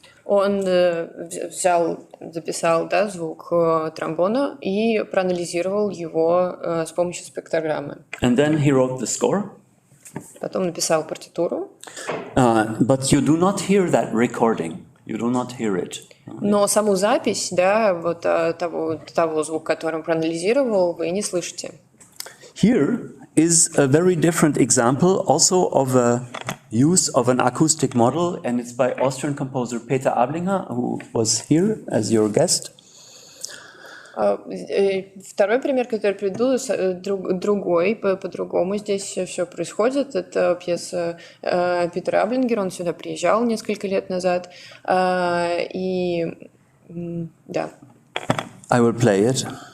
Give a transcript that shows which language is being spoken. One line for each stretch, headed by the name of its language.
Russian: Он записал, да, звук тромбона и проанализировал его с помощью спектрограммы.
English: And then he wrote the score.
Russian: Потом написал партитуру.
English: But you do not hear that recording. You do not hear it.
Russian: Но саму запись, да, вот того звука, который он проанализировал, вы не слышите.
English: Here is a very different example also of a use of an acoustic model, and it's by Austrian composer Peter Ablinger, who was here as your guest.
Russian: Второй пример, который приведу, другой, по-другому здесь все происходит. Это пьеса Питера Аблингера, он сюда приезжал несколько лет назад. И да.
English: I will play it.